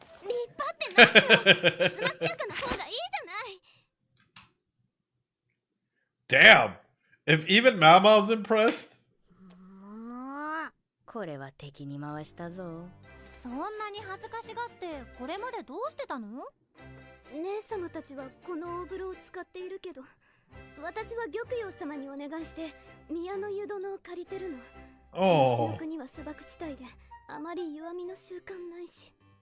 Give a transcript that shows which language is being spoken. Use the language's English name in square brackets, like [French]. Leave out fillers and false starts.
[Japanese] 立派って何よ。つましやかな方がいいじゃない。 [English] Damn. If even Mama's impressed. [Japanese] これは敵に回したぞ。そんなに恥ずかしがってこれまでどうしてたの？姉様たちはこの大風呂を使っているけど、私は玉葉様にお願いして宮の湯殿を借りてるの。西の国は砂漠地帯であまり弱みの習慣ないし。